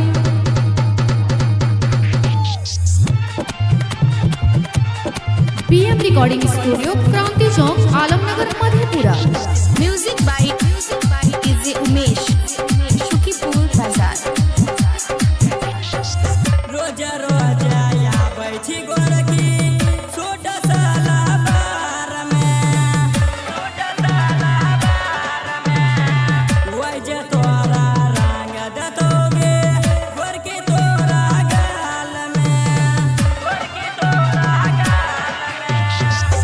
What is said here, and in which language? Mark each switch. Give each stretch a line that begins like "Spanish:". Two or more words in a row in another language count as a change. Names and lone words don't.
English: BM Recording Studio, Kranti Chowk, Alamnagar, Madhepura. Music by DJ Umesh. Shukipur Bazaar.
Maithili: रोजा रोजा या बैठी गोरकी, छोटा साला बार में, छोटा साला बार में, वैजे तोरा रंग दतोगे, गोरकी तोरा गाल में, गोरकी तोरा गाल में।